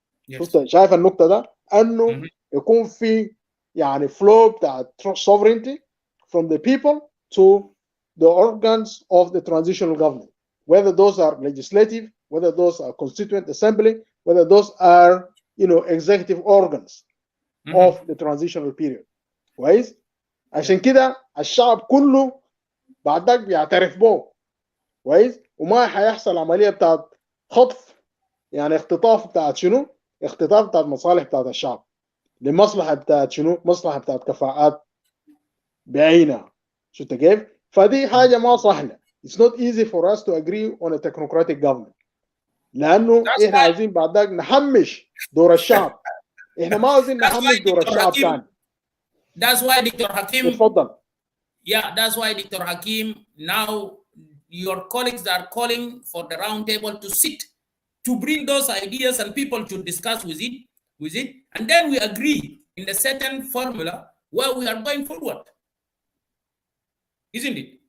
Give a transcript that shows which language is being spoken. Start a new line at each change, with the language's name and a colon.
Arabic: شفت؟ شايف النقطه ده؟ انه يكون في يعني
English: flow بتاع sovereignty from the people to the organs of the transitional government, whether those are legislative, whether those are constituent assembly, whether those are executive organs of the transitional period.
Arabic: كويس؟ عشان كده الشعب كله بعد ذاك بيعترف به، كويس؟ وما حيحصل عمليه بتاعت خطف، يعني اختطاف بتاعت شنو؟ اختطاف بتاعت مصالح بتاعت الشعب لمصلحه بتاعت شنو؟ مصلحه بتاعت كفاءات بعينها. شفت كيف؟ فدي حاجه ما صحنا.
English: It's not easy for us to agree on a technocratic government،
Arabic: لانه احنا عايزين بعد ذاك نحمش دور الشعب. احنا ما عايزين نحمش دور الشعب ثاني.
English: That's why Dr. Hakim.
Arabic: اتفضل.
English: Yeah, that's why Dr. Hakim, now your colleagues are calling for the round table to sit, to bring those ideas, and people should discuss with it, and then we agree in a certain formula where we are going forward. Isn't it?